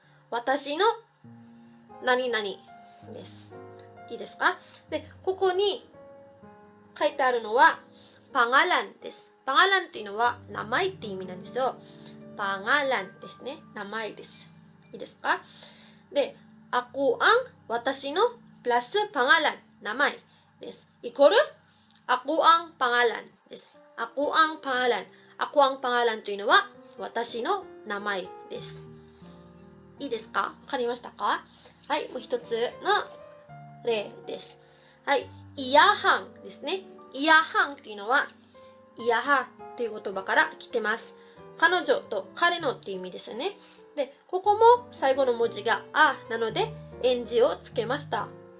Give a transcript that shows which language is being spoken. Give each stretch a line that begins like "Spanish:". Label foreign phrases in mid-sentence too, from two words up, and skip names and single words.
Japanese: 私の何々です。いいですか？で、ここに書いてあるのはパガランです。パガランというのは名前って意味なんですよ。パガランですね。名前です。いいですか？で、
Filipino: ako ang
Japanese: 私のプラスpangalan、名前です。イコール、
Filipino: ako ang pangalan
Japanese: です。
Filipino: ako ang pangalan。 ako ang pangalan
Japanese: というのは、私の名前です。いいですか？わかりましたか？はい、もう一つの例です。はい、イヤハンですね。イヤハンというのは、イヤハという言葉から来てます。彼女と彼のっていう意味ですよね。で、ここも最後の文字があなので、エンジをつけました。